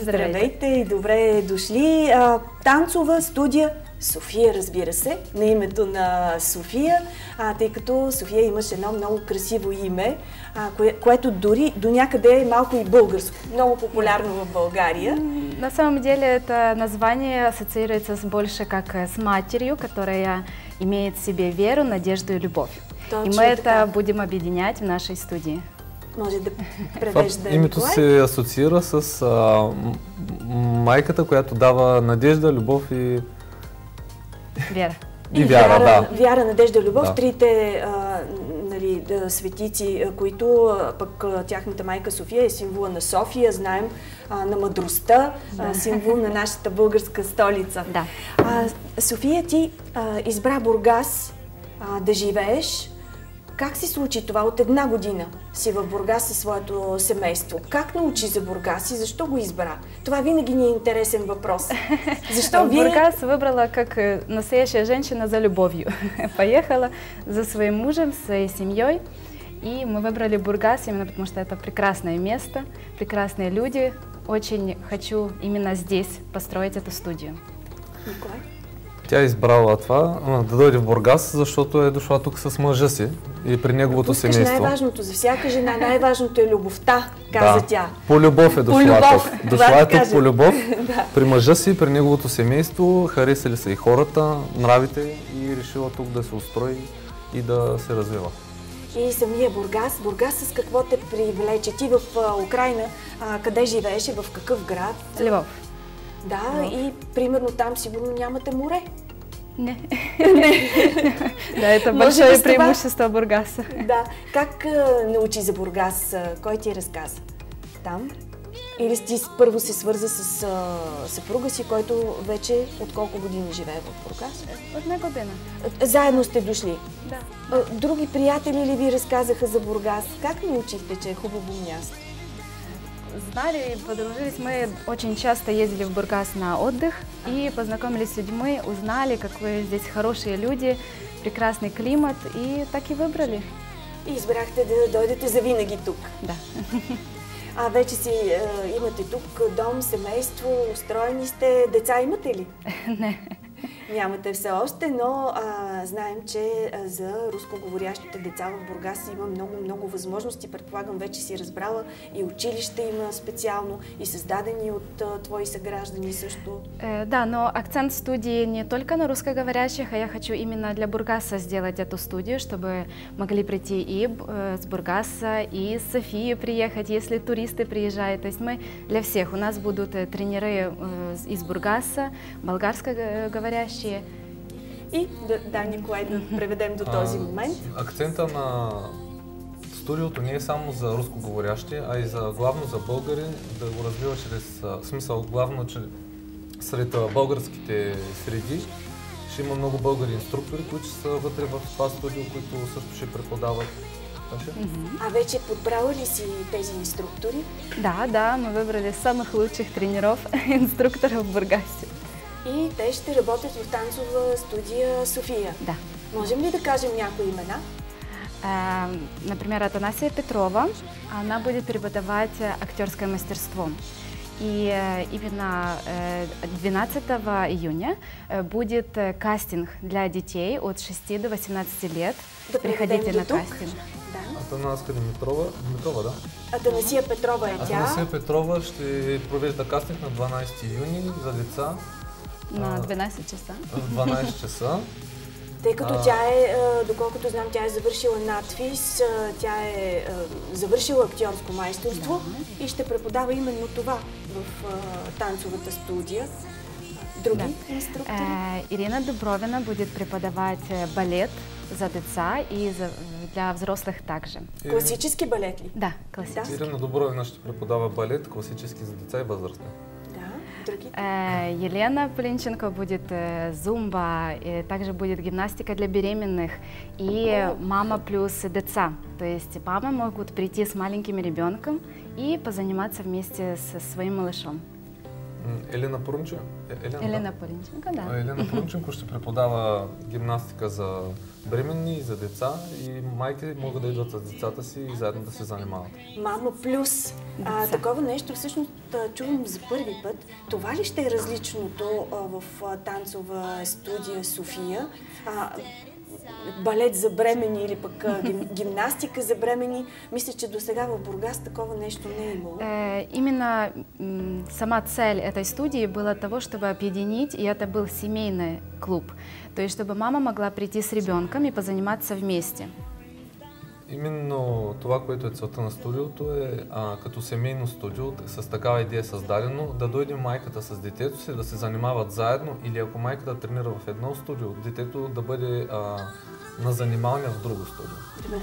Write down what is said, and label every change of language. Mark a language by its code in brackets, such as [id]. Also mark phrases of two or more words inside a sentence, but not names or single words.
[bg] Здравейте и добре дошли. Танцова студия София, разбира се, на името на София, тъй като София имаше едно много красиво име, което дори до някъде е малко и българско, много популярно в България. [ru] На самом деле это название ассоциируется больше как с матерью, которая имеет в себе веру, надежду и любовь. [bg] Точно [ru] и мы [bg] така. [ru] это будем объединять в нашей студии. [bg] Може да превежда Името Николай. се асоциира с майката, която дава надежда, любов и [ru] Вера. [bg] И вяра, да. Вяра, надежда, любов, Да. трите светици, които пък тяхната майка София е символа на София, знаем, на мъдростта, символ на нашата българска столица. Да. София, ти избра Бургас да живееш. Как се случи това? От една година си в Бургас със своето семейство. Как научи за Бургас и защо го избра? Това винаги ни е интересен въпрос. Защо вие... [ru] Бургас выбрала как настоящая женщина за любовью. Поехала за своим мужем, своей семьей. И мы выбрали Бургас именно потому, что это прекрасное место, прекрасные люди. Очень хочу именно здесь построить эту студию. [bg] Николай? тя е избрала това, да дойде в Бургас, защото е дошла тук с мъжа си и при неговото семейство. Най-важното за всяка жена, най-важното е любовта, каза тя. По любов е дошла по любов, тук. Дошла е тук по любов, да. при мъжа си, при неговото семейство, харесали са и хората, нравите и решила тук да се устрои и да се развива. И самия Бургас. Бургас с какво те привлече? Ти в Украйна, къде живееше, в какъв град? Львов. Да, и примерно там сигурно нямате море. Не. Да, [ru] это большое преимущество Бургаса. [bg] Да. Как научи за Бургас? Кой ти разказа? Там? Или ти първо се свърза с съпруга си, който вече от колко години живее в Бургас? Една година. Заедно сте дошли? Да. Други приятели ли ви разказаха за Бургас? Как научихте, че е хубаво място? [ru] Знали, подружились. Мы очень часто ездили в Бургас на отдых и познакомились с людьми, узнали, какие здесь хорошие люди, прекрасный климат, и так и выбрали. [bg] И избрахте да дойдете завинаги тук. Да. А вече си имате тук дом, семейство, устроени сте, деца имате ли? Не. Нямате все още, но знаем, че за рускоговорящите деца в Бургас има много възможности. Предполагам, вече си разбрала и училище има специално, и създадени от твои съграждани също. Да, [ru] но акцент студии не только на русскоговорящих, а я хочу именно для Бургаса сделать эту студию, чтобы могли прийти и с Бургаса, и из Софии приехать, если туристы приезжают. То есть мы для всех. У нас будут тренеры из Бургаса, болгарскоговорящие. [bg] И да, Николай, да преведем до този момент. Акцента на студиото не е само за рускоговорящи, а и главно за българи, да го развива чрез смисъл, главно че сред българските среди. Ще има много българи инструктори, които са вътре в това студио, които също ще преподават. А вече подбрала ли си тези инструктори? Да, [ru] мы выбрали самых лучших тренеров, инструкторов в Бургасе. [bg] И те ще работят в танцова студия София. Да. Можем ли да кажем някои имена? [ru] Например, Атанасия Петрова. Она будет преподавать актерское мастерство. И именно 12 июня будет кастинг для детей от 6 до 18 лет. Да приходите на [bg] тук. [ru] кастинг. [bg] Да. Атанаска Димитрова, да? Атанасия Петрова е тя. Атанасия Петрова ще провежда кастинг на 12 юни за деца. На 12 часа. В 12 часа. Тъй като тя е, доколкото знам, тя е завършила надфис, тя е завършила актьорско майсторство и ще преподава именно това в танцовата студия. Други инструктори? [ru] Ирина Дубровина будет преподавать балет [bg] за деца [ru] и для взрослых также. [bg] Класически балет ли? [ru] Да, классический. [bg] Ирина Дубровина ще преподава балет, класически за деца и възрастни. [ru] Елена Полинченко будет зумба, и также будет гимнастика для беременных и мама плюс деца. То есть мамы могут прийти с маленьким ребенком и позаниматься вместе со своим малышом. [bg] Елена Порунченко? Елена Полинченко, да. Елена Порунченко ще преподава гимнастика за бременни и за деца и майки могат да идват с децата си и заедно да се занимават. Мамо плюс. Такова нещо всъщност чувам за първи път. Това ли ще е различното в танцова студия София? Балет за бремени или пък гимнастика за бремени. Мисля, че до сега в Бургас такова нещо не е имало. [ru] Именно сама цель этой студии была того, чтобы объединить, и это был семейный клуб. То есть, чтобы мама могла прийти с ребенком и позаниматься вместе. [bg] Именно това, което е целта на студиото е като семейно студио, с такава идея създадено, да дойде майката с детето си, да се занимават заедно или ако майката тренира в едно студио, детето да бъде на занималния в друго студио.